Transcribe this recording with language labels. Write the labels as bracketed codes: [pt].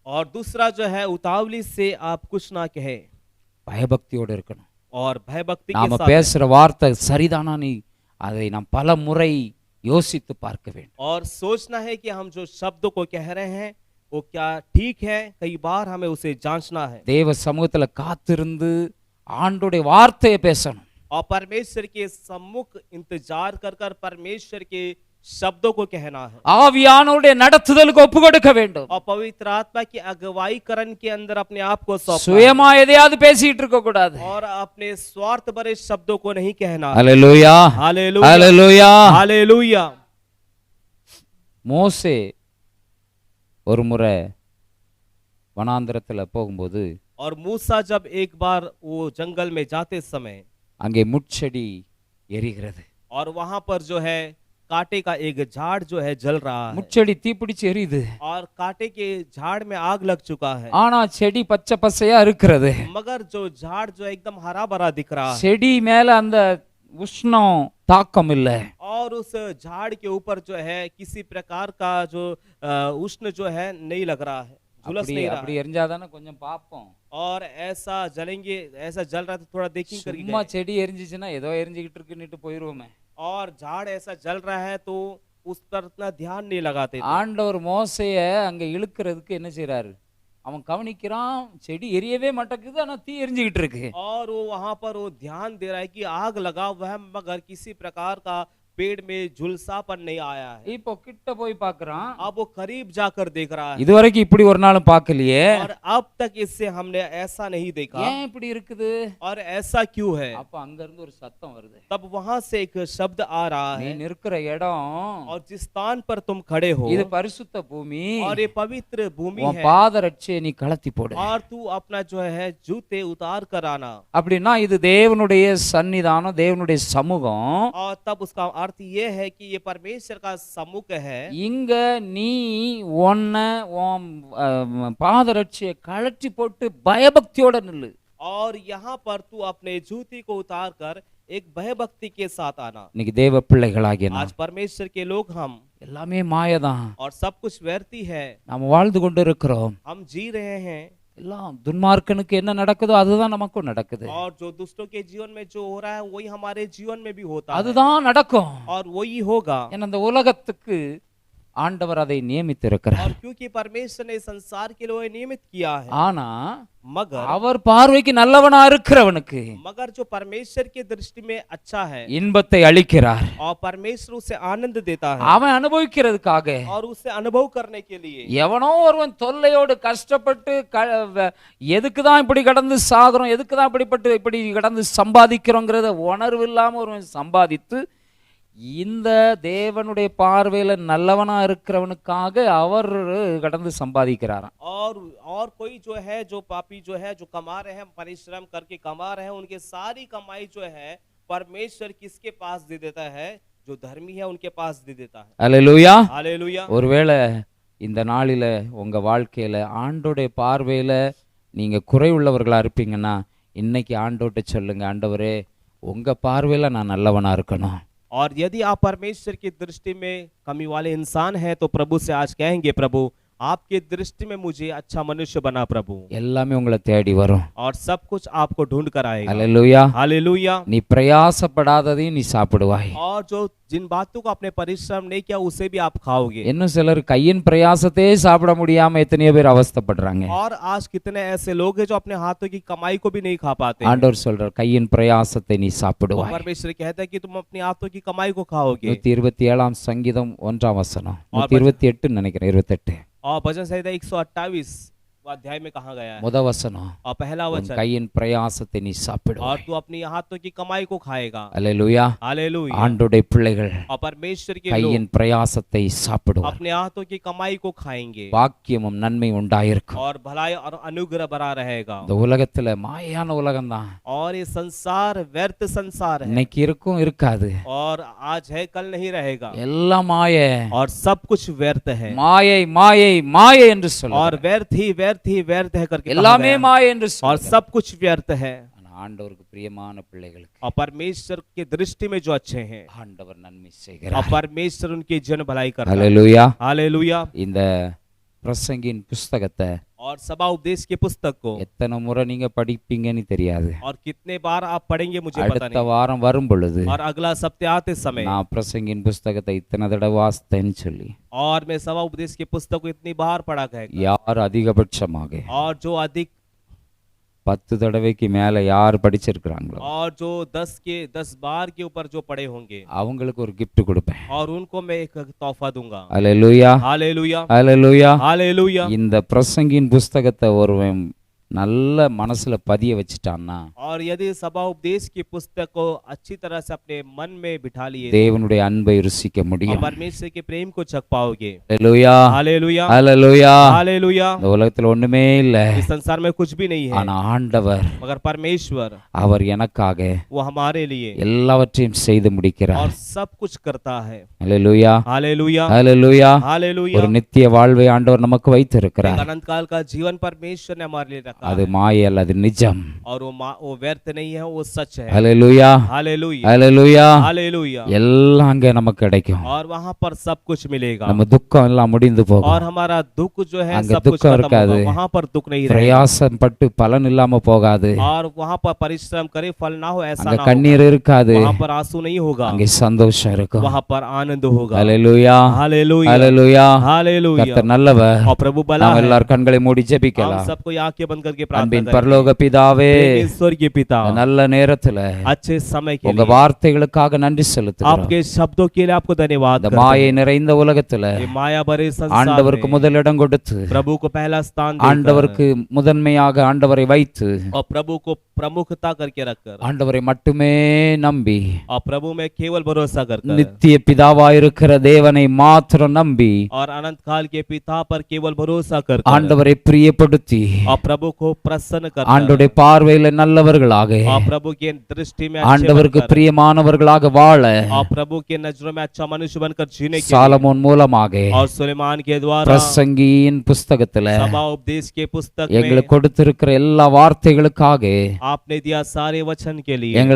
[hi] और दूसरा जो है उतावली से आप कुछ ना कहे, [ta] பயபக்தியோடு இருக்கணும். [hi] और भयभक्ति के [ta] நாம [hi] साथ, [ta] பேசுற வார்த்தை சரிதானா, நீ அதை நாம் பல முறை யோசித்து பார்க்க வேண்டும். [hi] और सोचना है कि हम जो शब्दों को कह रहे हैं वो क्या ठीक है, कई बार हमें उसे जांचना है। [ta] தேவ சமூகத்துல காத்திருந்து ஆண்டோடைய வார்த்தையை பேசணும். [hi] और परमेश्वर के सम्मुख इंतजार कर कर परमेश्वर के शब्दों को कहना है [ta] ஆவியானவருடைய நடத்துதலுக்கு ஒப்பு கொடுக்க வேண்டும். [hi] और पवित्र आत्मा की अगुवाई करण के अंदर अपने आप को सौंपना [ta] சுயமா எதையாவது பேசிட்டு இருக்க கூடாது. [hi] है और अपने स्वार्थ भरे शब्दों को नहीं कहना है। [ta] அல்லேலூயா, [hi] हालेलुया [ta] அல்லேலூயா. [hi] हालेलुया। [ta] மோசே ஒரு முறை வனாந்திரத்துல போகும்போது [hi] और मूसा जब एक बार वो जंगल में जाते समय [ta] அங்கே முட்செடி எரிகிறது. [hi] और वहां पर जो है कांटे का एक झाड़ जो है जल रहा है [ta] முட்செடி தீப்பிடிச்சு எரியுது. [hi] और कांटे के झाड़ में आग लग चुका है [ta] ஆனா செடி பச்சை பசையா இருக்கிறது. [hi] मगर जो झाड़ जो है एकदम हरा भरा दिख रहा है [ta] செடி மேல அந்த உஷ்ணம் தாக்கம் இல்ல. [hi] और उस झाड़ के ऊपर जो है किसी प्रकार का जो उष्ण जो है नहीं लग रहा है, झुलस [ta] அப்படி [hi] नहीं [ta] அப்படி [hi] रहा है। [ta] எரிஞ்சாதானே கொஞ்சம் பார்ப்போம். [hi] और ऐसा जलेंगे, ऐसा जल रहा है तो थोड़ा देखेंगे करके [ta] சும்மா [hi] गए। [ta] செடி எரிஞ்சிச்சுன்னா ஏதோ எரிஞ்சுக்கிட்டு இருக்குன்னுட்டு போயிருவோமே. [hi] और झाड़ ऐसा जल रहा है तो उस पर इतना ध्यान नहीं लगाते थे। [ta] ஆண்டவர் மோசைய அங்க இழுக்கிறதுக்கு என்ன செய்றாரு? அவன் கவனிக்கிறான், செடி எரியவே மாட்டேங்குது, ஆனா தீ எரிஞ்சுக்கிட்டு இருக்கு. [hi] और वो वहां पर वो ध्यान दे रहा है कि आग लगा हुआ है मगर किसी प्रकार का पेड़ में झुलसापन नहीं आया है। [ta] இப்போ கிட்ட போய் பார்க்கறான். [hi] अब वो करीब जाकर देख रहा है [ta] இதுவரைக்கும் இப்படி ஒரு நாளும் பார்க்கலையே. [hi] और अब तक इससे हमने ऐसा नहीं देखा [ta] ஏன் இப்படி இருக்குது? [hi] और ऐसा क्यों है। [ta] அப்ப அங்க இருந்து ஒரு சத்தம் வருது. [hi] तब वहां से एक शब्द आ रहा [ta] நீ [hi] है [ta] நிற்கிற இடம் [hi] और जिस स्थान पर तुम खड़े हो [ta] இது பரிசுத்த பூமி. [hi] और ये पवित्र भूमि [ta] உன் [hi] है [ta] பாதரட்சையை நீ கழட்டி போடு. [hi] और तू अपना जो है जूते उतार कर आना। [ta] அப்படின்னா இது தேவனுடைய சன்னிதானம், தேவனுடைய சமூகம். [hi] और तब उसका अर्थ ये है कि ये परमेश्वर का सम्मुख है। [ta] இங்க நீ உன்ன உன் பாதரட்சியை கழட்டி போட்டு பயபக்தியோட நில்லு. [hi] और यहाँ पर तू अपने जूती को उतार कर एक भयभक्ति के साथ आना। [ta] இன்னைக்கு தேவ பிள்ளைகளாகிய [hi] आज [ta] நாம் [hi] परमेश्वर के लोग हम [ta] எல்லாமே மாயதான். [hi] और सब कुछ व्यर्थी है, [ta] நாம் வாழ்ந்து கொண்டு இருக்கிறோம். [hi] हम जी रहे हैं [ta] எல்லாம் துன்மார்க்கனுக்கு என்ன நடக்குதோ அதுதான் நமக்கும் நடக்குது. [hi] और जो दुष्टों के जीवन में जो हो रहा है वही हमारे जीवन में भी होता है [ta] அதுதான் நடக்கும். [hi] और वही होगा। [ta] ஏன்னா இந்த உலகத்துக்கு ஆண்டவர் அதை நியமித்திருக்கிறார். [hi] और क्योंकि परमेश्वर ने संसार के लिए नियमित किया है [ta] ஆனா [hi] मगर [ta] அவர் பார்வைக்கு நல்லவனா இருக்கிறவனுக்கு [hi] जो परमेश्वर की दृष्टि में अच्छा है [ta] இன்பத்தை அளிக்கிறார். [hi] और परमेश्वर उसे आनंद देता है [ta] அவன் அனுபவிக்கிறதுக்காக. [hi] और उसे अनुभव करने के लिए। [ta] எவனோ ஒருவன் தொல்லையோடு கஷ்டப்பட்டு எதுக்கு தான் இப்படி கடந்து சாகுறோம், எதுக்கு தான் இப்படி கடந்து சம்பாதிக்கிறோங்கிறத உணர்வு இல்லாம ஒருவன் சம்பாதித்து இந்த தேவனுடைய பார்வையில நல்லவனா இருக்கிறவனுக்காக அவர் கடந்து சம்பாதிக்கிறாராம். [hi] और कोई जो है जो पापी जो है जो कमा रहे हैं, परिश्रम करके कमा रहे हैं, उनके सारी कमाई जो है परमेश्वर किसके पास दे देता है? जो धर्मी है उनके पास दे देता है। [ta] அல்லேலூயா. [hi] हालेलुया। [ta] ஒருவேளை இந்த நாளில உங்க வாழ்க்கையில ஆண்டோடைய பார்வையில நீங்க குறைவுள்ளவர்களா இருப்பீங்கன்னா இன்னைக்கு ஆண்டோட்ட சொல்லுங்க, ஆண்டவரே உங்க பார்வையில நான் நல்லவனா இருக்கணும். [hi] और यदि आप परमेश्वर की दृष्टि में कमी वाले इंसान हैं तो प्रभु से आज कहेंगे, प्रभु आपके दृष्टि में मुझे अच्छा मनुष्य बना प्रभु। [ta] எல்லாமே உங்களை தேடி வரும். [hi] और सब कुछ आपको ढूंढ कर आएगा। [ta] அல்லேலூயா. [hi] हालेलुया। [ta] நீ பிரயாசப்படாததையும் நீ சாப்பிடுவாய். [hi] और जो जिन बातों को आपने परिश्रम नहीं किया उसे भी आप खाओगे। [ta] இன்னும் சிலர் கையின் பிரயாசத்தையே சாப்பிட முடியாம எத்தனையோ பேர் அவஸ்தைப்படுறாங்க. [hi] और आज कितने ऐसे लोग हैं जो अपने हाथों की कमाई को भी नहीं खा पाते। [ta] ஆண்டவர் சொல்றார் கையின் பிரயாசத்தை நீ சாப்பிடுவாய். [hi] परमेश्वर कहता है कि तुम अपने हाथों की कमाई को खाओगे। [ta] 127 சங்கீதம் 1ஆம் வசனம், 128 நினைக்கிறேன், 28 [hi] और भजन संहिता 128 अध्याय में कहा गया है [ta] முத வசனம், [hi] और पहला [ta] உன் [hi] वचन, [ta] கையின் பிரயாசத்தை நீ [hi] और [ta] சாப்பிடுவாய். [hi] तू अपनी हाथों की कमाई को खाएगा। [ta] அல்லேலூயா. [hi] हालेलुया। [ta] ஆண்டோடைய பிள்ளைகள் [hi] और परमेश्वर के लोग [ta] கையின் பிரயாசத்தை சாப்பிடுவார். [hi] अपने हाथों की कमाई को खाएंगे [ta] பாக்கியமும் நன்மை உண்டாயிருக்கும். [hi] और भलाई और अनुग्रह भरा रहेगा। [ta] இந்த உலகத்துல மாயான உலகம்தான். [hi] और ये संसार व्यर्थ संसार है [ta] இன்னைக்கு இருக்கும் இருக்காது. [hi] और आज है कल नहीं रहेगा [ta] எல்லாம் மாயை. [hi] और सब कुछ व्यर्थ है [ta] மாயை மாயை மாயை என்று [hi] और [ta] சொல்ல [hi] व्यर्थ ही व्यर्थ है करके कहा [ta] எல்லாமே [hi] गया है। [ta] மாயை என்று [hi] और [ta] சொல்ல. [hi] सब कुछ व्यर्थ है। [ta] ஆனா ஆண்டவருக்கு பிரியமான பிள்ளைகளுக்கு [hi] और परमेश्वर के दृष्टि में जो अच्छे हैं [ta] ஆண்டவர் நன்மை [hi] और [ta] செய்கிறார். [hi] परमेश्वर उनकी जन भलाई करता है। [ta] அல்லேலூயா. [hi] हालेलुया। [ta] இந்த பிரசங்கின் புஸ்தகத்தை [hi] और सभा उपदेश की पुस्तक को [ta] எத்தனை முறை நீங்க படிப்பீங்கன்னு தெரியாது. [hi] और कितने बार आप पढ़ेंगे मुझे पता [ta] அடுத்த [hi] नहीं। [ta] வாரம் வரும் பொழுது [hi] और अगला सप्ताह आते समय [ta] நான் பிரசங்கின் புஸ்தகத்தை இத்தனை தடவை வாசித்தேன்னு சொல்லி [hi] और मैं सभा उपदेश की पुस्तक को इतनी बार पढ़ा कहेगा। [ta] யார் அதிகபட்சமாக [hi] और जो अधिक [ta] 10 தடவைக்கு மேல யார் படிச்சிருக்கிறாங்களோ [hi] और जो 10 बार के ऊपर जो पढ़े होंगे [ta] அவங்களுக்கு ஒரு gift கொடுப்பேன். [hi] और उनको मैं एक तोहफा दूंगा। [ta] அல்லேலூயா, [hi] हालेलुया, [ta] அல்லேலூயா. [hi] हालेलुया। [ta] இந்த பிரசங்கின் புஸ்தகத்தை ஒருவன் நல்ல மனசுல பதிய வச்சிட்டான்னா [hi] और यदि सभा उपदेश की पुस्तक को अच्छी तरह से अपने मन में बिठा लिए [ta] தேவனுடைய அன்பை ருசிக்க [hi] और [ta] முடியும். [hi] परमेश्वर के प्रेम को चख पाओगे। [ta] அல்லேலூயா, [hi] हालेलुया, [ta] அல்லேலூயா. [hi] हालेलुया। [ta] இந்த உலகத்துல ஒண்ணுமே இல்ல, [hi] इस संसार में कुछ भी नहीं है [ta] ஆனா ஆண்டவர் [hi] मगर परमेश्वर [ta] அவர் எனக்காக [hi] वो हमारे लिए [ta] எல்லாவற்றையும் செய்து முடிக்கிறார். [hi] और सब कुछ करता है। [ta] அல்லேலூயா, [hi] हालेलुया, [ta] அல்லேலூயா. [hi] हालेलुया। [ta] ஒரு நித்திய வாழ்வை ஆண்டவர் நமக்கு வைத்திருக்கிறார். [hi] एक अनंत काल का जीवन परमेश्वर ने हमारे लिए रखा [ta] அது [hi] है [ta] மாயை அல்ல, அது நிஜம். [hi] और वो व्यर्थ नहीं है, वो सच है। [ta] அல்லேலூயா, [hi] हालेलुया, [ta] அல்லேலூயா. [hi] हालेलुया। [ta] எல்லாம் அங்க நமக்கு கிடைக்கும். [hi] और वहां पर सब कुछ मिलेगा [ta] நம்ம துக்கம் எல்லாம் முடிந்து போகும். [hi] और हमारा दुख जो है [ta] அங்க [hi] सब कुछ [ta] துக்கம் [hi] खत्म [ta] இருக்காது. [hi] होगा। वहां पर दुख नहीं रहेगा [ta] பிரயாசம் பட்டு பலன் இல்லாம போகாது. [hi] और वहां पर परिश्रम करे फल ना हो ऐसा [ta] அங்க [hi] ना [ta] கண்ணீர் [hi] होगा। [ta] இருக்காது. [hi] वहां पर आंसू नहीं होगा, [ta] அங்கே சந்தோஷம் இருக்கும். [hi] वहां पर आनंद होगा। [ta] அல்லேலூயா, [hi] हालेलुया, [ta] அல்லேலூயா. [hi] हालेलुया। [ta] கர்த்தர் நல்லவர். [hi] और प्रभु भला [ta] நாம் [hi] है। [ta] எல்லாரும் கண்களை மூடி [hi] हम [ta] ஜெபிக்கலாம். [hi] सबको आंखें बंद करके प्रार्थना [ta] அன்பின் [hi] करें। [ta] பரலோக பிதாவே, [hi] ईश्वर के पिता, [ta] நல்ல நேரத்துல [hi] अच्छे समय के [ta] உங்க [hi] लिए [ta] வார்த்தைகளுக்காக நன்றி செலுத்துகிறோம். [hi] आपके शब्दों के लिए आपको धन्यवाद [ta] இந்த [hi] करते [ta] மாயை [hi] हैं। [ta] நிறைந்த உலகத்துல [hi] ये माया भरे संसार [ta] ஆண்டவருக்கு [hi] में [ta] முதலிடம் கொடுத்து [hi] प्रभु को पहला स्थान देकर [ta] ஆண்டவருக்கு முதன்மையாக ஆண்டவரை வைத்து [hi] और प्रभु को प्रमुखता करके रखकर [ta] ஆண்டவரை மட்டுமே நம்பி [hi] और प्रभु में केवल भरोसा करकर [ta] நித்திய பிதாவாயிருக்கிற தேவனை மாத்திரம் நம்பி [hi] और अनंत काल के पिता पर केवल भरोसा करकर [ta] ஆண்டவரை பிரியப்படுத்தி [hi] और प्रभु को प्रसन्न कर [ta] ஆண்டவருடைய பார்வையில நல்லவர்களாக [hi] और प्रभु की दृष्टि में अच्छे [ta] ஆண்டவருக்கு [hi] बनकर [ta] பிரியமானவர்களாக வாழ [hi] और प्रभु के नजरों में अच्छा मनुष्य बनकर जीने के लिए [ta] சாலமோன் மூலமாக [hi] और सुलेमान के द्वारा [ta] பிரசங்கியின் புஸ்தகத்துல [hi] सभा उपदेश के पुस्तक में [ta] எங்களுக்கு கொடுத்திருக்கிற எல்லா வார்த்தைகளுக்காக [hi] आपने दिया सारे वचन के लिए